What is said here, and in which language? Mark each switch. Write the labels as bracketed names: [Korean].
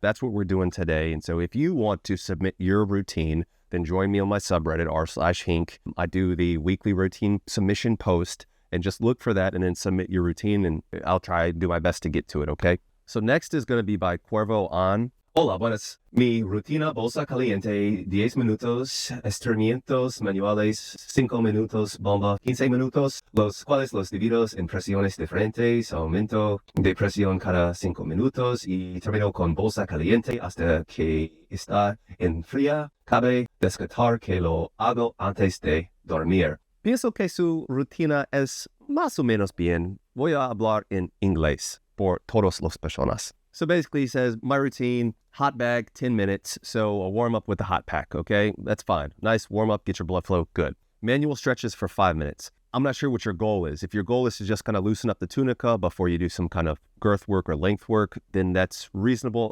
[English] That's what we're doing today. And so if you want to submit your routine, then join me on my subreddit, r/Hink. I do the weekly routine submission post, and just look for that and then submit your routine, and I'll try to do my best to get to it, okay? So next is going to be by Cuervo-an. [Spanish] Hola, buenas. Mi rutina bolsa caliente, 10 minutos, estiramientos manuales, 5 minutos, bomba, 15 minutos, los cuales los divido en presiones diferentes, aumento de presión cada 5 minutos y termino con bolsa caliente hasta que está en fría. Cabe descartar que lo hago antes de dormir. Pienso que su rutina es más o menos bien. Voy a hablar en inglés por todas las personas. [English] So basically he says, my routine, hot bag, 10 minutes. So a warm up with the hot pack, okay? That's fine. Nice warm up, get your blood flow, good. Manual stretches for 5 minutes. I'm not sure what your goal is. If your goal is to just kind of loosen up the tunica before you do some kind of girth work or length work, then that's reasonable.